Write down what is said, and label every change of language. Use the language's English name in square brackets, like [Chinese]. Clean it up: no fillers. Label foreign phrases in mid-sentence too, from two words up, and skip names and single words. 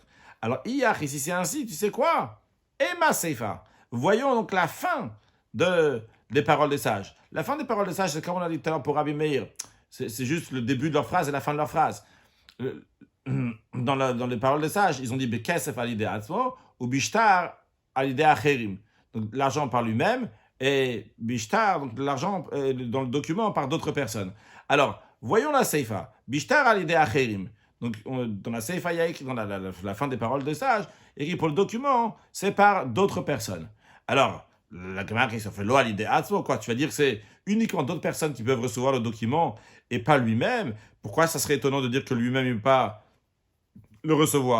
[French] Alors, ici c'est ainsi, tu sais quoi? [Aramaic] אימא סיפא. [French] Voyons donc la fin des paroles des sages. La fin des paroles des sages, c'est comme on a dit tout à l'heure pour Rabbi Meir. C'est juste le début de leur phrase et la fin de leur phrase. Dans les paroles des sages, ils ont dit [Hebrew] בכסף על ידי עצמו [French] ou [Hebrew] בשטר על ידי אחרים. [French] Donc l'argent par lui-même et Bishtar, donc l'argent dans le document par d'autres personnes. Alors, voyons la Seifa. [Hebrew] בשטר על ידי אחרים. [French] Donc dans la Seifa, il y a écrit dans la fin des paroles des sages, écrit pour le document, c'est par d'autres personnes. Alors, la Gemara qui se fait l'oa l'idée quoi. Tu vas dire que c'est uniquement d'autres personnes qui peuvent recevoir le document et pas lui-même. Pourquoi ça serait étonnant de dire que lui-même il ne peut pas le recevoir?